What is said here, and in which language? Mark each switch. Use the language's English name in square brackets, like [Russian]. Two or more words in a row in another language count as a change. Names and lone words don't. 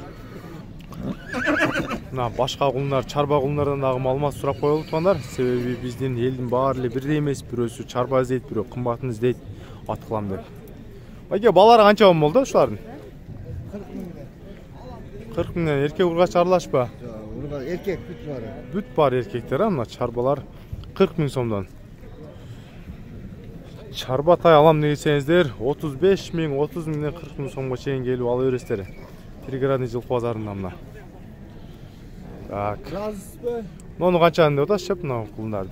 [Kyrgyz] Мына башка кулундар, чарба кулундардан дагы маалымат сурап коелу тугандар. Себеби биздин элдин баары эле бирдей эмес. Бирөөсү чарба издейт, бирөө кымбатын издейт. Ат кылам деп. Айке, балары канча сом болду ушулардын? 40 миңден эркек ургач аралашпа? Эркек бүт бар. Бүт бар эркектер, мына чарбалар 40 миң сомдон. Чарба тай алам десеңиздер 35 миң, 30 миңден 40 миң сомго чейин келип ала бересиздер. Пригородный жылкы базарында мына. Так. Муну канчаны деп атасыз, шеп, мына кулундарды?